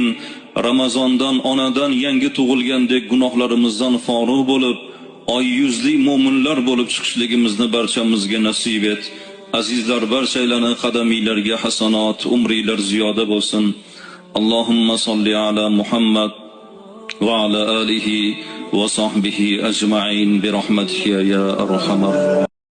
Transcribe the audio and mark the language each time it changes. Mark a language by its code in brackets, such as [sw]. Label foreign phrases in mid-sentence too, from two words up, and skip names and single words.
[uz] Ramazondan, onadan yangi tug'ilgandek gunohlarimizdan forig' bo'lib, oy yuzli mo'minlar bo'lib chiqishligimizni barchamizga nasib et. Azizlar, barchalarning qadamiylarga hasanot, umriylar ziyoda bo'lsin. [ar] اللهم صل على محمد وعلى آله وصحبه أجمعين برحمتك يا أرحم